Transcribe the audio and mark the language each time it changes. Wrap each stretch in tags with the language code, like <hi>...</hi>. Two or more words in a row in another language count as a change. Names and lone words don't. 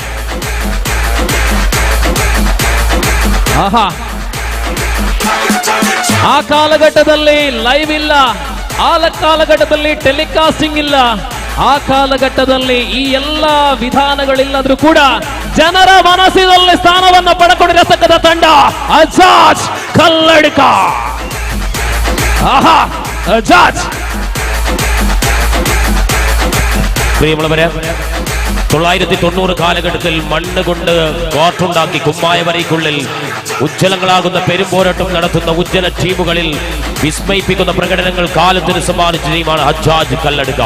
<kn>ಆಹಾ, ಆ ಕಾಲಘಟ್ಟದಲ್ಲಿ ಲೈವ್ ಇಲ್ಲ, ಆ ಕಾಲಘಟ್ಟದಲ್ಲಿ ಟೆಲಿಕಾಸ್ಟಿಂಗ್ ಇಲ್ಲ, ಆ ಕಾಲಘಟ್ಟದಲ್ಲಿ ಈ ಎಲ್ಲ ವಿಧಾನಗಳಿಲ್ಲದ್ರೂ ಕೂಡ ಜನರ ಮನಸ್ಸಿನಲ್ಲಿ ಸ್ಥಾನವನ್ನು ಪಡೆದುಕೊಂಡಿರತಕ್ಕಂಥ ತಂಡ ಅಜಾಜ್ ಕಲ್ಲಡ್ಕ. ಆಹಾ, ಅಜಾಜ್.</kn> <ml>പ്രിയമുള്ളവരെ, 990 കാലഘട്ടത്തിൽ മണ്ണ് കൊണ്ട് കോർട്ടുണ്ടാക്കി കുമ്മായ വരയ്ക്കുള്ളിൽ ഉജ്ജ്വലങ്ങളാകുന്ന പെരുമ്പോരാട്ടം നടത്തുന്ന ഉജ്ജ്വല ടീമുകളിൽ വിസ്മയിപ്പിക്കുന്ന പ്രകടനങ്ങൾ കാലത്തിന് സമ്മാനിച്ച ടീമാണ് അജാജ് കല്ലടുക.</ml>